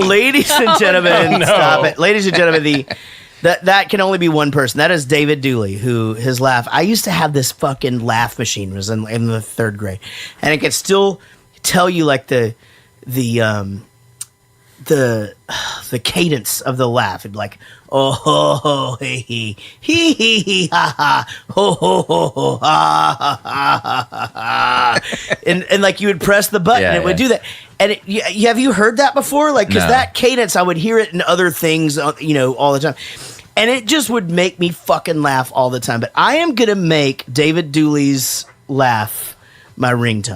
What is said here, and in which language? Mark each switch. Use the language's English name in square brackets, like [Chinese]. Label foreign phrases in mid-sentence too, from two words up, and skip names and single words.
[English] Ladies and gentlemen, stop it. Ladies and gentlemen, that can only be one person. That is David Dooley, who his laugh. I used to have this fucking laugh machine. It was in the third grade, and it could still tell you like the cadence of the laugh. It'd like, oh ho ho he he ha ha ho ho ho ho ha ha ha ha ha, and like you would press the button, and it would do that. And have you heard that before? Like, because that cadence, I would hear it in other things, all the time. And it just would make me fucking laugh all the time. But I am going to make David Dooley's laugh my ringtone.